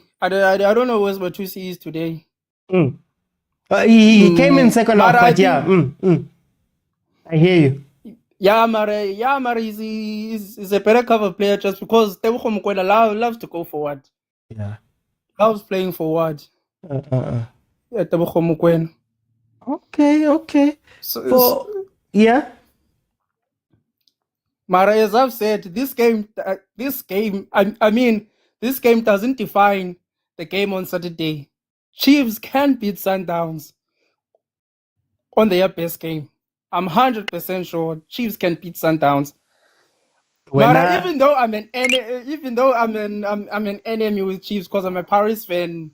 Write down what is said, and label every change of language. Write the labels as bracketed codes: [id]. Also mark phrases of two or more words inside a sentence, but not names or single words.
[en] I don't know where Batusi is today. He came in second half, but I hear you. Mara is a better cover player just because Tebogo Mokwena loves to go forward. Yeah. Loves playing forward. Tebogo Mokwena. Okay. Mara, as I've said, this game doesn't define the game on Saturday. Chiefs can beat Sundowns on their best game. I'm 100% sure Chiefs can beat Sundowns. Mara, even though I'm an enemy with Chiefs because I'm a Paris fan.